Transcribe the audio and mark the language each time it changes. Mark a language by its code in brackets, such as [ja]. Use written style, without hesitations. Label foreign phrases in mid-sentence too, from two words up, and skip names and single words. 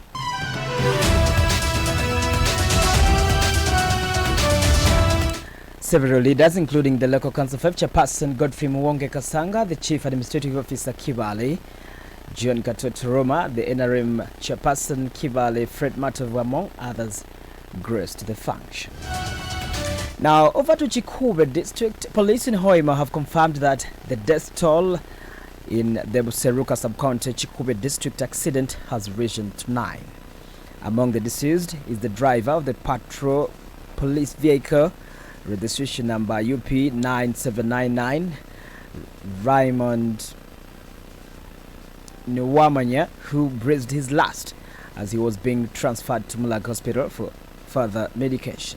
[en] Several leaders, including the local council chairperson Godfrey Muwonge Kasanga, the chief administrative officer Kibale, John Katotoroma, the NRM chairperson Kibale Fred Matov, among others, graced the function. Now, over to Chikube district, police in Hoima have confirmed that the death toll in the Seruka sub-county Chikube district accident has risen to 9. Among the deceased is the driver of the patrol police vehicle, registration number UP 9799, Raymond Nwamanya, who breathed his last as he was being transferred to Mulag Hospital for further medication.